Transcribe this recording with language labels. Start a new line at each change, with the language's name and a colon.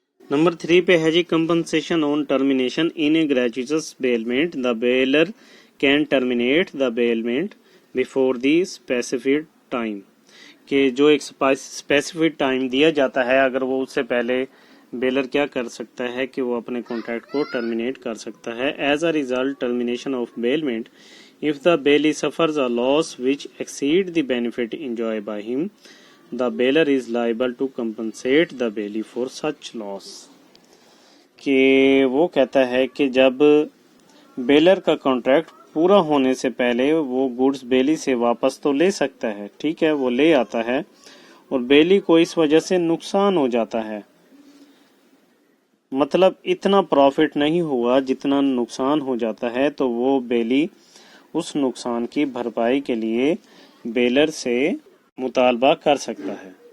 Urdu: Number 3 پہ ہے جی
English: Compensation on termination in a gratuitous bailment. The bailor can terminate the bailment before the specified time
Urdu: کہ جو ایک specified time دیا جاتا ہے اگر وہ اس سے پہلے بیلر کیا کر سکتا ہے کہ وہ اپنے کانٹریکٹ کو ٹرمینیٹ کر سکتا ہے.
English: As a result termination of bailment if the bailee suffers a loss which exceed the benefit enjoyed by him, the bailor is liable to compensate the bailee for such loss.
Urdu: کہ وہ کہتا ہے کہ جب bailor کا contract پورا ہونے سے پہلے وہ گڈس بیلی سے واپس تو لے سکتا ہے, ٹھیک ہے, وہ لے آتا ہے اور بیلی کو اس وجہ سے نقصان ہو جاتا ہے, مطلب اتنا پروفٹ نہیں ہوا جتنا نقصان ہو جاتا ہے, تو وہ بیلی اس نقصان کی بھرپائی کے لیے بیلر سے مطالبہ کر سکتا ہے.